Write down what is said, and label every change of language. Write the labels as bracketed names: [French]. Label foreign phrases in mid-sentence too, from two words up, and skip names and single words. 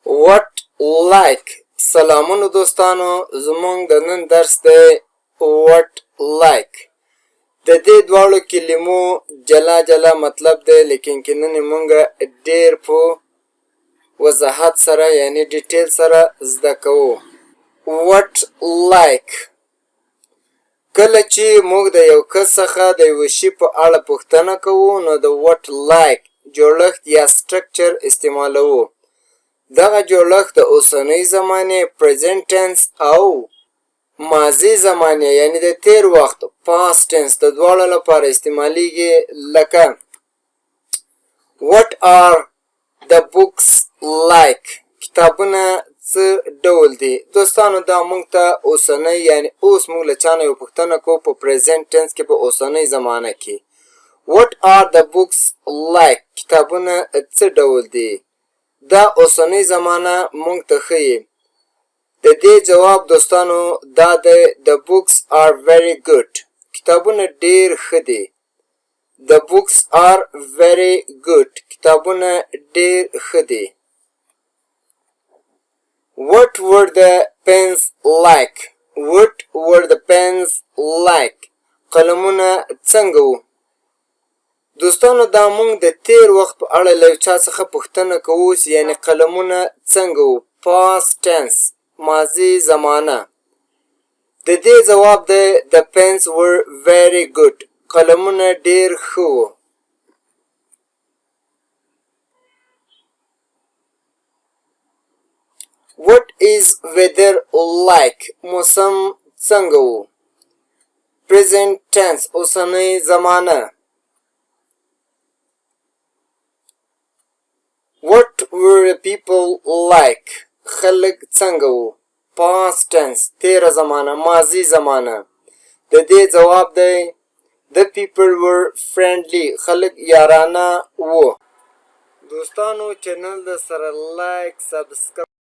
[English] what like [Pashto] سلامونو دوستانو زمونږ د نن درس دی [English] what like [Pashto] د دې دواړو کلمو جلا جلا مطلب دی لیکن کې نن مونږ ډېر په وضاحت سره یعنی ډیټیل سره زده کوو [English] what like [Pashto] کله چې موږ د یو کس څخه د یو شي په اړه پوښتنه کوو نو د [English] what like [Pashto] جوړښت یا سټرکچر استعمالوو دغه جوړښت د اوسنۍ زمانې [English] present tense [Pashto] او ماضي زمانې یعنی د تیر وخت [English] past tense [Pashto] د دواړو لپاره استعمالیږي لکه [English] what are the books like [Pashto] کتابونه څه ډول دي دوستانو دا موږ ته اوسنۍ یعنی اوس موږ له چا نه یو پوښتنه کوو په [English] present tense [Pashto] کې په اوسنۍ زمانه کې [English] what are the books like [Pashto] کتابونه څه ډول دي دا اوسنۍ زمانه مونږ ته ښیي د دې جواب دوستانو دا دی [English] the books are very good [Pashto] کتابونه ډېر ښه دي [English] the books are very good [Pashto] کتابونه ډېر ښه دي [English] what were the pens like what were the pens like [Pashto] قلمونه څنګه وو دوستانو دا مونږ د تیر وخت په اړه له چا څخه پوښتنه کوو یعنی قلمونه څنګه وو [English] past tense [Pashto] ماضي زمانه د دې جواب دی [English] the pens were very good [Pashto] قلمونه ډېر ښه وو [English] what is weather like [Pashto] موسم څنګه وو [English] present tense [Pashto] اوسنۍ زمانه [English] what were people like [Pashto] خلق څنګه وو [English] past tense [Pashto] تیره زمانه ماضي زمانه د دې جواب دی [English] the people were friendly [Pashto] خلق یارانه وو دوستانو چینل د سره [English] like subscribe